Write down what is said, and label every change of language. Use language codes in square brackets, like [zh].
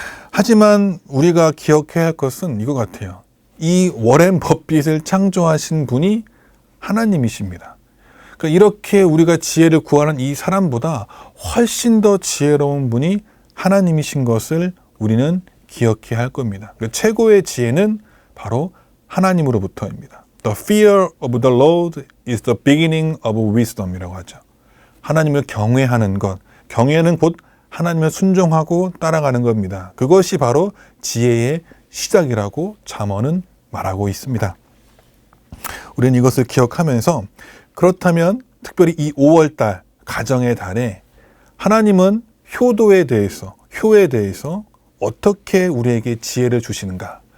[ko] 하지만 우리가 기억해야 할 것은 이거 같아요. 이 워렌 버핏을 창조하신 분이 하나님이십니다. 그러니까 이렇게 우리가 지혜를 구하는 이 사람보다 훨씬 더 지혜로운 분이 하나님이신 것을 우리는 기억해야 할 겁니다. 그러니까 최고의 지혜는 바로 하나님으로부터입니다. [en] The fear of the Lord is the beginning of wisdom [ko] 이라고 하죠. 하나님을 경외하는 것, 경외는 곧 하나님을 순종하고 따라가는 겁니다. 그것이 바로 지혜의 시작이라고 잠언은 말하고 있습니다. 우리는 이것을 기억하면서 그렇다면 특별히 이 5월달 가정의 달에 하나님은 효에 대해서 어떻게 우리에게 지혜를 주시는가?